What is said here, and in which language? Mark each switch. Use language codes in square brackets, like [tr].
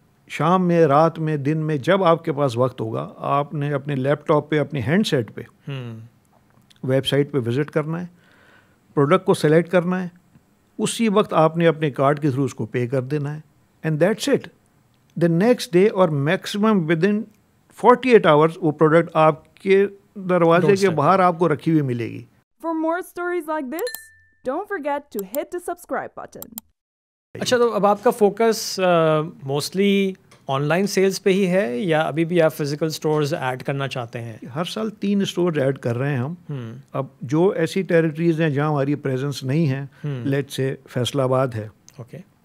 [ur] شام میں, رات میں, دن میں, جب آپ کے پاس وقت ہوگا, آپ نے اپنے لیپ ٹاپ پہ, اپنے ہینڈ سیٹ پہ ویب سائٹ پہ وزٹ کرنا ہے, پروڈکٹ کو سلیکٹ کرنا ہے, اسی وقت آپ نے اپنے کارڈ کے تھرو اس کو پے کر دینا ہے, [en] And that's it. The next day [ur] اور [en] maximum with in 48 hours [ur] وہ پروڈکٹ آپ کے دروازے کے باہر آپ کو رکھی ہوئی ملے گی. [en] For more stories like this, don't forget to hit the subscribe button. [ur] اچھا, تو اب آپ کا focus mostly on line sales پہ ہی ہے یا ابھی بھی آپ فزیکل اسٹورز ایڈ کرنا چاہتے ہیں؟ ہر سال 3 اسٹور ایڈ کر رہے ہیں ہم. اب جو ایسی ٹیریٹریز ہیں جہاں ہماری پریزنس نہیں ہے, لیٹ سے فیصل آباد ہے, اوکے,